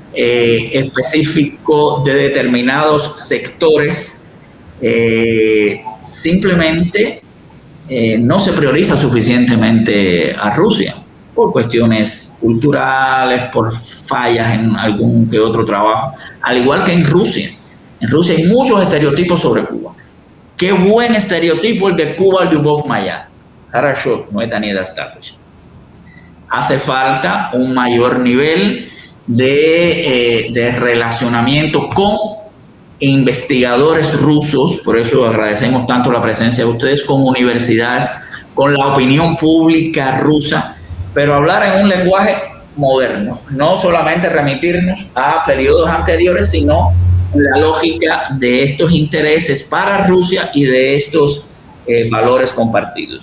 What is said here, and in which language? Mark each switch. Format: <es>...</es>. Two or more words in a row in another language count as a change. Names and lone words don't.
<es>específico de determinados sectores, simplemente no se prioriza suficientemente a Rusia por cuestiones culturales, por fallas en algún que otro trabajo, al igual que en Rusia. En Rusia hay muchos estereotipos sobre Cuba. Qué buen estereotipo el de Cuba, el de Lyubov Maya.</es> <ru>Хорошо, no это недостаточно.</ru> <es>Hace falta un mayor nivel de relacionamiento con investigadores rusos, por eso agradecemos tanto la presencia de ustedes, con universidades, con la opinión pública rusa, pero hablar en un lenguaje moderno, no solamente remitirnos a periodos anteriores, sino la lógica de estos intereses para Rusia y de estos valores compartidos.</es>